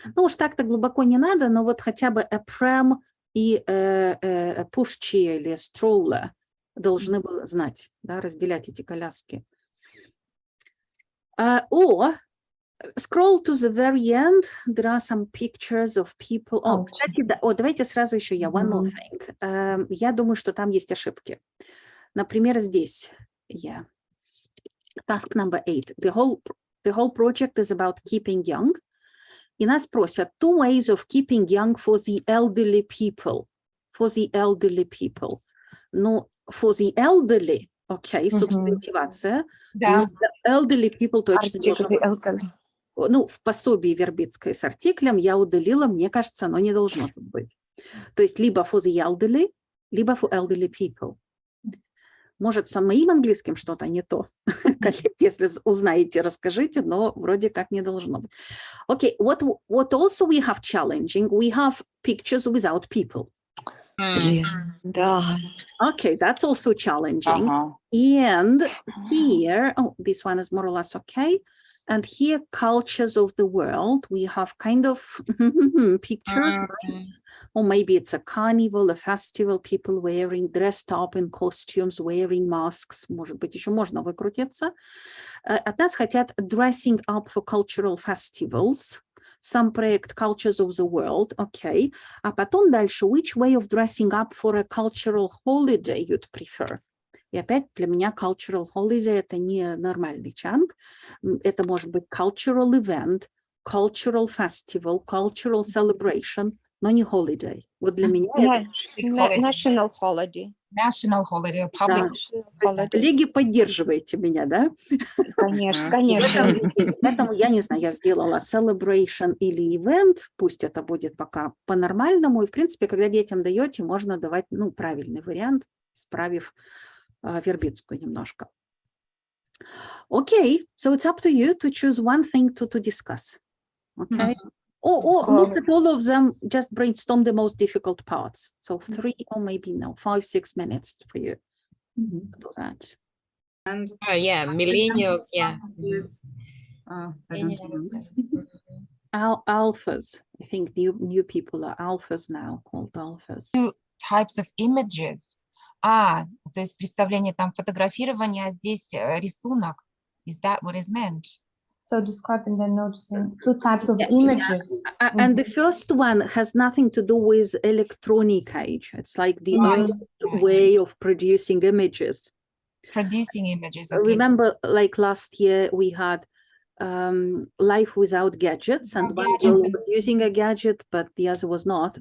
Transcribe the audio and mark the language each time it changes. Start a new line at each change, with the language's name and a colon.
Russian: Ну уж так-то глубоко не надо, но вот хотя бы a pram и push chair или stroller должны бы знать, да, разделять эти коляски.
English: Or scroll to the very end, there are some pictures of people.
Russian: Кстати, да, давайте сразу еще
English: one more thing.
Russian: Я думаю, что там есть ошибки. Например, здесь,
English: task number 8. The whole project is about keeping young.
Russian: И нас просят
English: 2 ways of keeping young for the elderly people. For the elderly people.
Russian: Ну,
English: for the elderly,
Russian: окей, субстантивация. Да.
English: Elderly people
Russian: точно
English: elderly.
Russian: Ну, в пособии вербицкой с артиклем я удалила, мне кажется, оно не должно тут быть. То есть либо
English: for the elderly,
Russian: либо
English: for elderly people.
Russian: Может, с моим английским что-то не то. Если узнаете, расскажите, но вроде как не должно быть.
English: Okay, what also we have challenging, we have pictures without people.
Russian: Да.
English: Okay, that's also challenging. And here, this one is more or less okay. And here, cultures of the world, we have kind of pictures, right? Or maybe it's a carnival, a festival, people dressed up in costumes, wearing masks.
Russian: Может быть, еще можно выкрутиться. От нас хотят
English: dressing up for cultural festivals. Some
Russian: проект
English: cultures of the world, okay.
Russian: А потом дальше,
English: which way of dressing up for a cultural holiday you'd prefer?
Russian: И опять для меня
English: cultural holiday
Russian: это не нормальный чанг. Это может быть
English: cultural event, cultural festival, cultural celebration,
Russian: но не
English: holiday.
Russian: Вот для меня это
English: National holiday. National holiday, public.
Russian: Коллеги, поддерживаете меня, да? Конечно, конечно. Поэтому я не знаю, я сделала celebration или event, пусть это будет пока по-нормальному. И, в принципе, когда детям даете, можно давать, правильный вариант, исправив вербицкую немножко.
English: Okay, so it's up to you to choose one thing to discuss. Okay. Or look at all of them, just brainstorm the most difficult parts. So 3 or maybe 5-6 minutes for you to do that. And Yeah, millennials, yeah. is, I don't know. Millennials. Alphas. I think new people are alphas now, called alphas. Types of images.
Russian: То есть представление там фотографирование, а здесь рисунок.
English: Is that what is meant? So describing and noticing 2 types of Yeah, images. And the first one has nothing to do with electronic age. It's like the early way of producing images. Producing images. Okay. Remember, like last year, we had life without gadgets, and one girl was using a gadget, but the other was not.